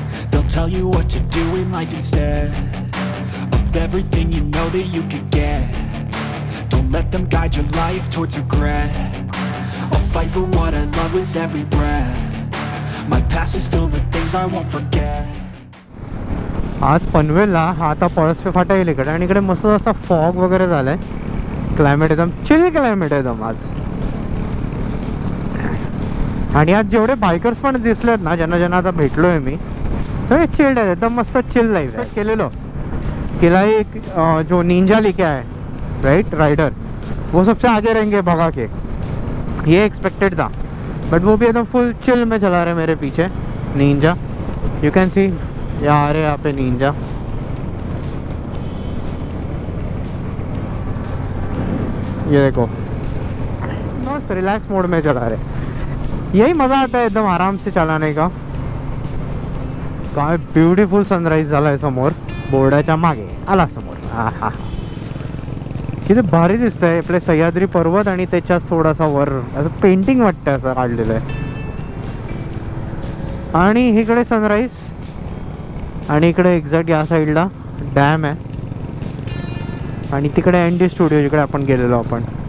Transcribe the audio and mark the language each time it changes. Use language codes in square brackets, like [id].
[en] They'll tell you what to do in life instead of everything you know that you could get. Don't let them guide your life towards regret. I'll fight for what I love with every breath. My past is filled with things I won't forget. [mr] आज पनवेलला हा आता पळसपे फाटा येईल इकडे, आणि इकडे मस्त असा फॉग वगैरे झालाय. क्लायमेट एकदम चिल क्लायमेट एकदम आज. आणि आज जेवढे बायकर्स पण दिसलेत ना, ज्यांना ज्यांना आता भेटलोय मी, तर चिल्ड आहे एकदम, मस्त चिल लाईफ आहे. [hi] केलेलो किला एक जो निंजा लेके आए राइट राइडर, वो सबसे आगे रहेंगे भगा के, ये एक्सपेक्टेड था. बट वो भी एकदम फुल चिल में चला रहे मेरे पीछे निंजा. [en] you can see [hi] यार यहाँ पे निंजा. ये देखो बस रिलैक्स मोड में चला रहे. यही मज़ा आता है एकदम आराम से चलाने का. [mr] काय ब्युटिफुल सनराइज झाला आहे समोर, बोर्डाच्या मागे आला समोर. हा किती भारी दिसतंय आपले सह्याद्री पर्वत, आणि त्याच्याच थोडासा वर असं पेंटिंग वाटतं असं काढलेलं आहे. आणि इकडे सनराइज, आणि इकडे एक्झॅक्ट या साईडला डॅम आहे, आणि तिकडे एनडी स्टुडिओ जिकडे आपण गेलेलो आपण.